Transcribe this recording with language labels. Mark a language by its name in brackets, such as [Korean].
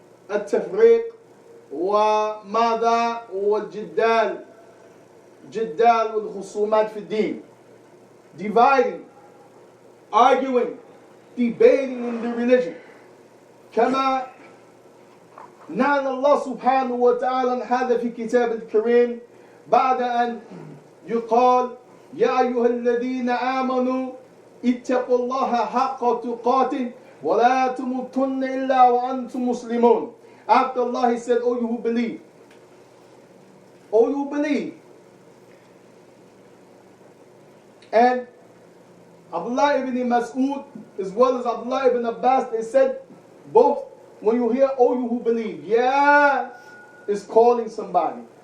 [Arabic] التفريق وماذا والجدال والخصومات في الدين. [English] Dividing, arguing, debating in the religion. [Arabic] كما نعلم الله سبحانه وتعالى هذا في كتاب الكريم بعد أن يقال يا أيها الذين آمنوا اتقوا الله حق تقاته ولا تموتن إلا وأنتم مسلمون. [English] After Allah, he said, "O you who believe, O you who believe." And Abdullah ibn Mas'ud as well as Abdullah ibn Abbas, they said both, when you hear "O you who believe," yeah, is calling somebody.